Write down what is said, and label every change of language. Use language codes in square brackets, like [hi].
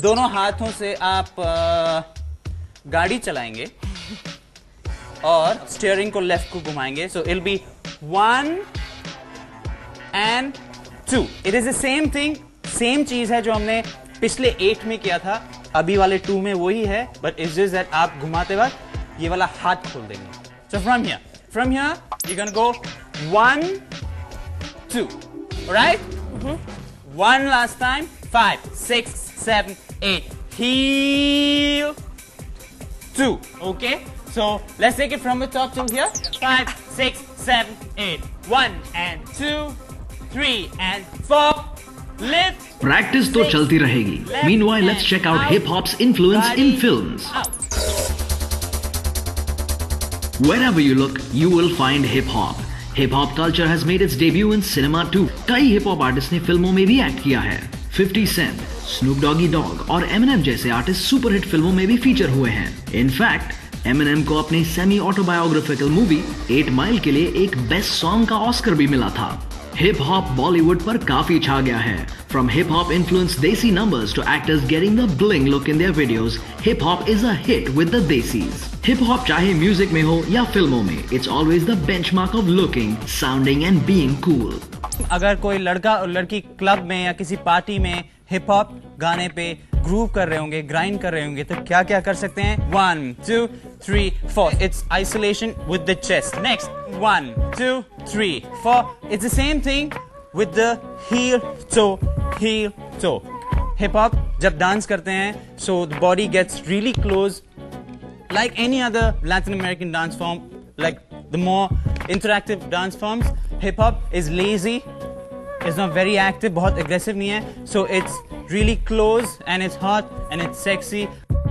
[hi] दोनों हाथों से आप गाड़ी चलाएंगे और स्टीयरिंग को लेफ्ट को घुमाएंगे. [en] So it'll be 1 and 2. It is the same thing. [hi] Same चीज है जो हमने पिछले 8 में किया था. अभी वाले 2 में वही है. [en] But it's just that [hi] आप घुमाते वक्त ये वाला हाथ खोल देंगे. [en] So from here, you're gonna go 1, 2. Alright? 1 last time. 5, 6, 7, 8. Heel. 2. Okay? So let's take it from the top to here. 5, 6, 7, 8. 1 and 2, 3 and 4. Lift. [hi] Practice तो चलती रहेगी. [en] Meanwhile, let's check out hip hop's influence in films. Wherever you look, you will find hip hop. Hip hop culture has made its debut in cinema too. [hi] कई hip hop artists ने फिल्मों में भी act किया है. 50 Cent, Snoop Doggy Dogg और Eminem जैसे artist superhit फिल्मों में भी फीचर हुए हैं. [en] In fact, [hi] Eminem को अपनी सेमी ऑटोबायोग्राफिकल मूवी 8 Mile के लिए एक बेस्ट सॉन्ग का ऑस्कर भी मिला था. हिप हॉप बॉलीवुड पर काफी छा गया है. [en] From hip hop influenced desi numbers to actors getting the bling look in their videos, hip hop is a hit with the desis. [hi] Hip hop चाहे म्यूजिक में हो या फिल्मों में, [en] It's always the benchmark of looking, sounding and being cool. [hi] अगर कोई लड़का और लड़की क्लब में या किसी पार्टी में हिप हॉप गाने पे ग्रूव कर रहे होंगे, ग्राइंड कर रहे होंगे, तो क्या क्या कर सकते हैं? [en] 1 2 3 4 it's isolation with the chest. Next 1 2 3 4 it's the same thing with the heel toe. [hi] Hip hop जब डांस करते हैं, [en] so the body gets really close like any other Latin American dance form, like the more interactive dance forms, hip hop is lazy, it's not very active, [hi] बहुत aggressive नहीं है, [en] so it's really close and it's hot and it's sexy.